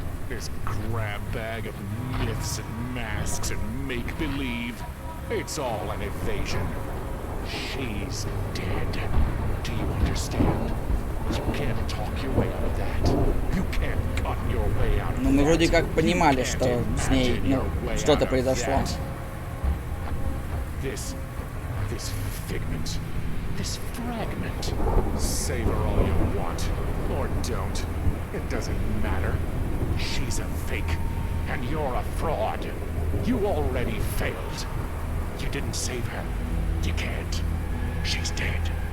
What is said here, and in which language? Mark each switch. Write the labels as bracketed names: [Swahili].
[English] This grab bag of myths and masks and make-believe. It's all an evasion. She's dead. Do you understand? You can't talk your way out of that. You can't cut your way out of that. [Russian] Ну, мы вроде как понимали, что с ней, что-то произошло. [English] This figment, this fragment. Savor all you want, or don't. It doesn't matter. She's a fake, and you're a fraud. You already failed. You didn't save her. You can't. She's dead.